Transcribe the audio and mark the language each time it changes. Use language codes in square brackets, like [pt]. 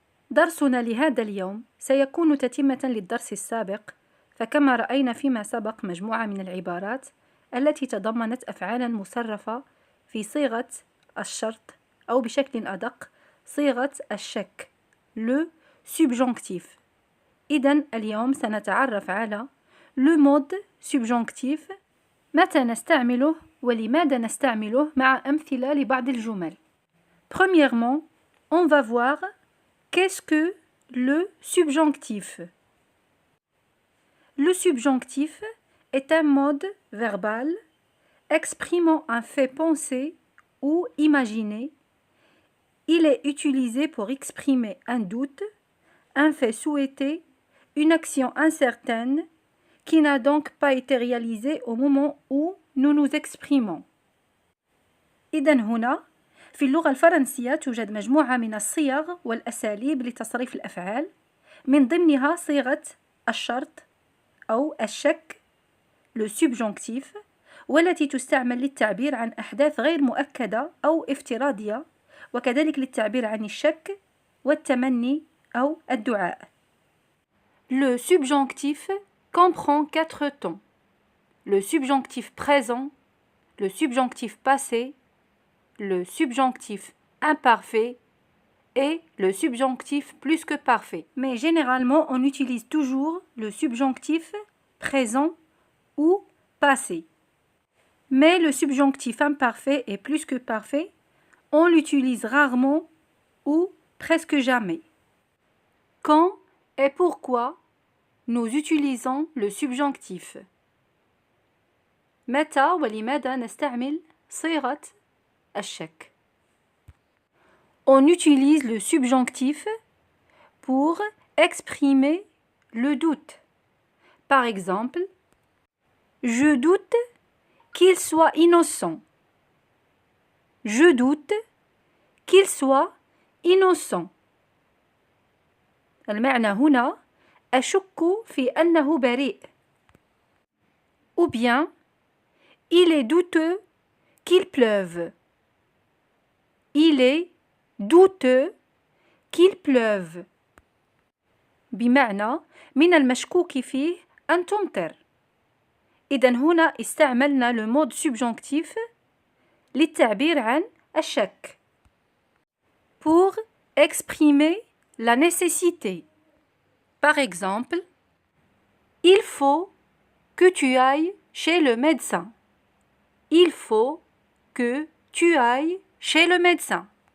[ar] درسنا لهذا اليوم سيكون تتمة للدرس السابق، فكما رأينا فيما سبق مجموعة من العبارات التي تضمنت أفعالا مصرفة في صيغة الشرط أو بشكل أدق صيغة الشك le subjonctif. إذن اليوم سنتعرف على le mode subjonctif، متى نستعمله ولماذا نستعمله مع أمثلة لبعض الجمل. [fr] Premièrement, on va voir qu'est-ce que le subjonctif. Le subjonctif est un mode verbal exprimant un fait pensé ou imaginé. Il est utilisé pour exprimer un doute, un fait souhaité, une action incertaine qui n'a donc pas été réalisée au moment où nous nous exprimons. [ar] إذن هنا في اللغة الفرنسية توجد مجموعة من الصيغ والأساليب لتصريف الأفعال، من ضمنها صيغة الشرط أو الشك le subjonctif، والتي تستعمل للتعبير عن أحداث غير مؤكدة أو افتراضية، وكذلك للتعبير عن الشك والتمني أو الدعاء. [fr] Le subjonctif comprend 4 temps: le subjonctif présent, le subjonctif passé, le subjonctif imparfait et le subjonctif plus que parfait. Mais généralement, on utilise toujours le subjonctif présent ou passé. Mais le subjonctif imparfait et plus que parfait, on l'utilise rarement ou presque jamais. Quand et pourquoi nous utilisons le subjonctif. [ar] متى ولماذا نستعمل صيغة الشك. [fr] On utilise le subjonctif pour exprimer le doute. Par exemple, je doute qu'il soit innocent. Je doute qu'il soit innocent. [ar] المعنى هنا أشك في أنه بريء. [fr] Ou bien, il est douteux qu'il pleuve. Il est douteux qu'il pleuve. [ar] بمعنى من المشكوك فيه أن تمطر. إذن هنا استعملنا le mode subjonctif للتعبير عن الشك. [fr] Pour exprimer la nécessité. Par exemple, il faut que tu ailles chez le médecin. Il faut que tu ailles chez le médecin.